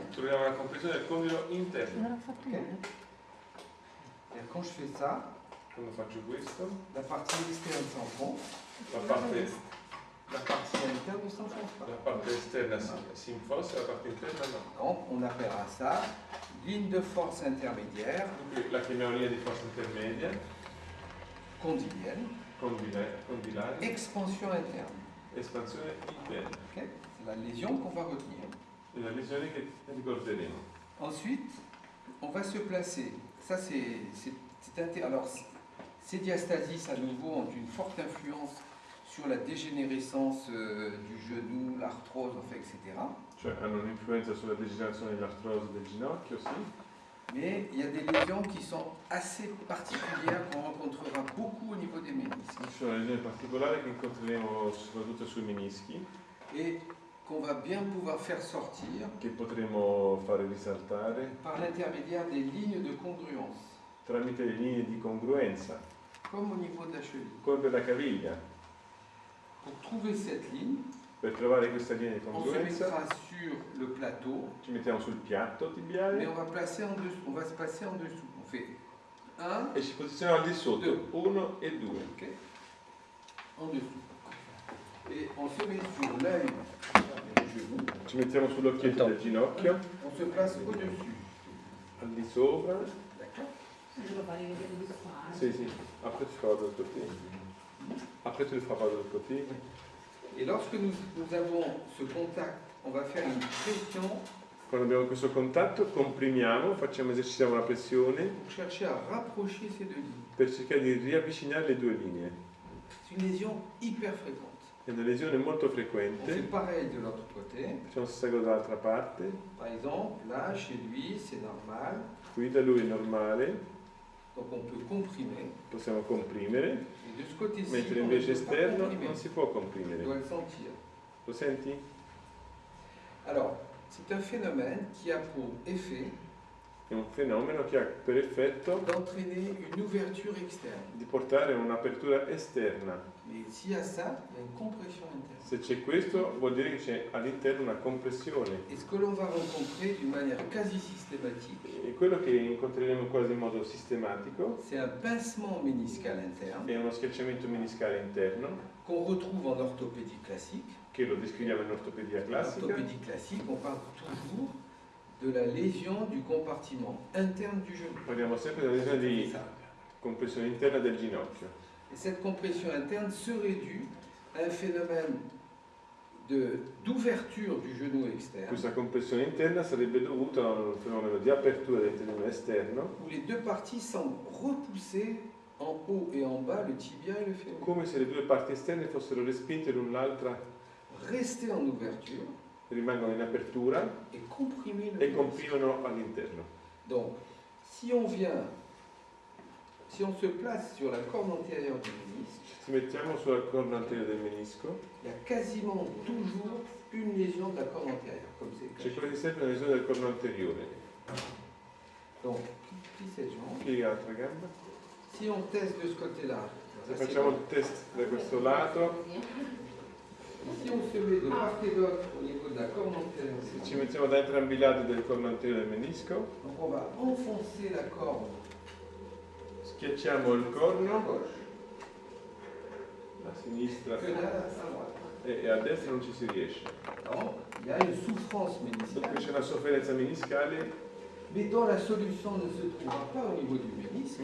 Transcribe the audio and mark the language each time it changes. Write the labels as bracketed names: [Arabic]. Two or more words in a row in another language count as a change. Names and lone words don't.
[Italian] Troviamo una compressione del condilo interno. [French] Ok. Et quand je fais ça, [Italian] Quando faccio questo, [French] la partie externe s'enfonce, [Italian] la parte [French] la partie interne ne s'enfonce pas. [Italian] La parte esterna si infossa e la parte interna no. [French] Donc on appellera ça ligne de force intermédiaire [Italian] Dunque la chiamiamo linea di forza intermedia, [French] condylienne, [Italian] condilare, [French] expansion interne. [Italian] espansione interna. [French] Ok, c'est la lésion qu'on va retenir. [Italian] È la lesione che ricorderemo. [French] Ensuite, on va se placer. Ça, alors, ces diastasis, à nouveau, ont une forte influence sur la dégénérescence du genou, l'arthrose, enfin, etc. [Italian] Cioè hanno un'influenza sulla degenerazione dell'artrosi del ginocchio, sì. [French] Mais il y a des lésions qui sont assez particulières qu'on rencontrera beaucoup au niveau des ménisques [Italian] Ci sono lesioni particolari che incontreremo soprattutto sui menischi, [French] et qu'on va bien pouvoir faire sortir [Italian] che potremo fare risaltare [French] par l'intermédiaire des lignes de congruence, [Italian] tramite le linee di congruenza, [French] comme au niveau de la cheville. [Italian] come per la caviglia. [French] Pour trouver cette ligne, [Italian] Per trovare questa linea di [French] on se [Italian] congruenza [French] mettra sur le plateau, [Italian] ci mettiamo sul piatto [French] mais [Italian] tibiale [French] on va placer en dessous. On va se placer en dessous. On fait 1, [Italian] e ci posizioniamo al di sotto, Due. 1 e 2. [French] ok, en dessous. Et on se met sur l'œil du genou. [Italian] Ci mettiamo sull'occhietto del ginocchio, [French] On se place au-dessus. [Italian] al di sopra. [French] D'accord. [Italian] Devo fare vedere di qua. Sì, sì, [French] après tu feras de l'autre côté. Après tu le feras pas de l'autre côté. Et lorsque nous avons ce contact, on va faire une pression [Italian] Quando abbiamo questo contatto comprimiamo, esercitiamo una pressione [French] pour chercher à rapprocher ces deux lignes. [Italian] per cercare di riavvicinare le due linee. [French] C'est une lésion hyper fréquente. [Italian] È una lesione molto [French] On fait [Italian] frequente, [French] pareil de l'autre côté. [Italian] facciamo la stessa cosa dall'altra parte, [French] Par exemple, là, chez lui, c'est normal. [Italian] qui da lui è normale, [French] Donc on peut comprimer. [Italian] possiamo comprimere, [French] Et de ce côté-ci, [Italian] mentre [French] on ne [Italian] invece [French] peut pas [Italian] esterno [French] comprimer. [Italian] non si può [French] On [Italian] comprimere. [French] doit le sentir. [Italian] Lo senti? [French] Alors, c'est un phénomène qui a pour effet [Italian] È un fenomeno che ha per effetto [French] d'entraîner une ouverture externe. [Italian] di portare a un'apertura esterna. [French] Mais s'il y a ça, il y a une compression interne. [Italian] Se c'è questo vuol dire che c'è all'interno una compressione. [French] Et ce que l'on va rencontrer d'une manière quasi systématique, [Italian] E quello che incontreremo quasi in modo sistematico [French] c'est un pincement méniscal interne [Italian] è uno schiacciamento meniscale interno, [French] qu'on retrouve en orthopédie classique. [Italian] che lo descriviamo in ortopedia [French] En [Italian] classica. [French] orthopédie classique, on parle toujours de la lésion du compartiment interne du genou. [Italian] Parliamo sempre della lesione di [French] C'est ça. [Italian] compressione interna del ginocchio. [French] Et cette compression interne serait due à un phénomène d'ouverture du genou externe, [Italian] Questa compressione interna sarebbe dovuta a un fenomeno di apertura del tendine esterno, [French] où les deux parties semblent repousser en haut et en bas le tibia et le fémur, [Italian] come se le due parti esterne fossero respinte l'un l'altra, [French] rester en ouverture [Italian] rimangono in apertura [French] et comprimer le [Italian] e [French] ménisque. [Italian] comprimono all'interno. [French] Donc, si on se place sur la corne antérieure du ménisque, [Italian] Se mettiamo sulla corna anteriore del menisco, [French] il y a quasiment toujours une lésion de la corne antérieure, comme c'est [Italian] c'è [French] caché. [Italian] quasi sempre una lesione del corno anteriore. [French] Donc, plie cette jambe. [Italian] Piega l'altra gamba. [French] Si on teste de ce côté-là, [Italian] Se [French] là, c'est [Italian] facciamo bon. il test da questo lato, [French] Si on se met de part et d'autre au niveau de la corne antérieure, [Italian] se ci mettiamo da entrambi i lati del corno anteriore del menisco, [French] donc on va enfoncer la corne [Italian] schiacciamo il [French] à corno gauche [Italian] a sinistra que là à droite. e a destra non ci si riesce. [French] Donc, il y a une souffrance [Italian] Dunque [French] méniscale, [Italian] c'è una sofferenza meniscale, [French] mais dont la solution ne se trouvera pas au niveau du ménisque.